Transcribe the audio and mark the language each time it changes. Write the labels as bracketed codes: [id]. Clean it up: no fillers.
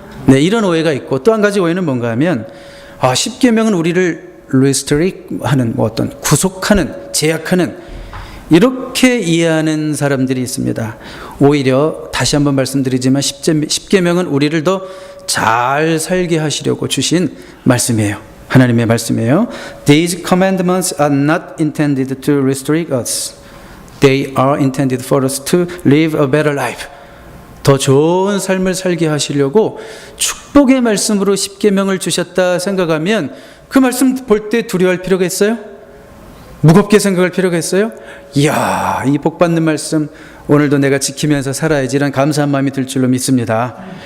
[ko] 네, 이런 오해가 있고 또 한 가지 오해는 뭔가 하면 십계명은 우리를 restrict 하는 어떤 구속하는, 제약하는, 이렇게 이해하는 사람들이 있습니다. 오히려 다시 한번 말씀드리지만 십계명은 우리를 더 잘 살게 하시려고 주신 말씀이에요. 하나님의 말씀이에요. [en] These commandments are not intended to restrict us. They are intended for us to live a better life. [ko] 더 좋은 삶을 살게 하시려고 축복의 말씀으로 십계명을 주셨다 생각하면 그 말씀 볼 때 두려워할 필요가 있어요? 무겁게 생각할 필요가 있어요? 이야, 이 복받는 말씀 오늘도 내가 지키면서 살아야지라는 감사한 마음이 들 줄로 믿습니다.